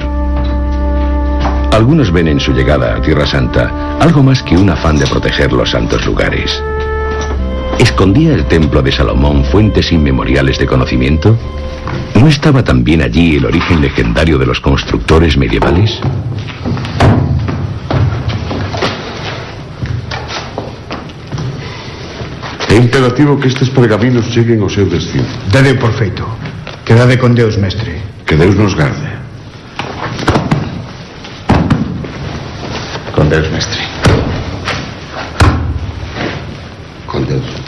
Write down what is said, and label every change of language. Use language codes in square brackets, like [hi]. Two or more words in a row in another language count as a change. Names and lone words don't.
[es] Algunos ven en su llegada a Tierra Santa algo más que un afán de proteger los santos lugares. ¿Escondía el templo de Salomón fuentes inmemoriales de conocimiento? ¿No estaba también allí el origen legendario de los constructores medievales? [gl] É imperativo que estes pergaminos cheguen ao seu destino. Dade por feito. Quedade con Deus, mestre. Que Deus nos garde. Con Deus, mestre. Con Deus.